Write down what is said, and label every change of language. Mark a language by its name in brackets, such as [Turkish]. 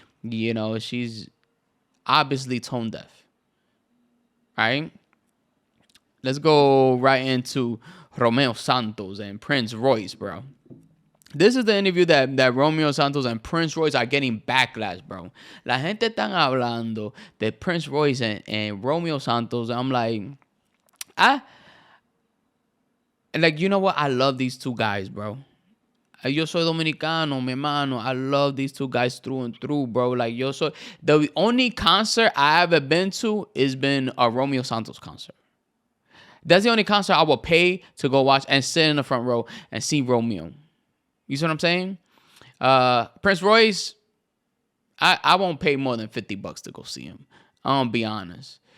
[English] You know, she's obviously tone deaf. Right? Let's go right into Romeo Santos and Prince Royce, bro. This is the interview that Romeo Santos and Prince Royce are getting backlash, bro. [Spanish] La gente están hablando de Prince Royce and Romeo Santos. [English] I'm like, you know what? I love these two guys, bro. [Spanish] Yo soy dominicano, mi hermano. [English] I love these two guys through and through, bro. Like, the only concert I ever been to has been a Romeo Santos concert. That's the only concert I will pay to go watch and sit in the front row and see Romeo. You see what I'm saying? Prince Royce, I won't pay more than $50 to go see him. I'm gonna be honest.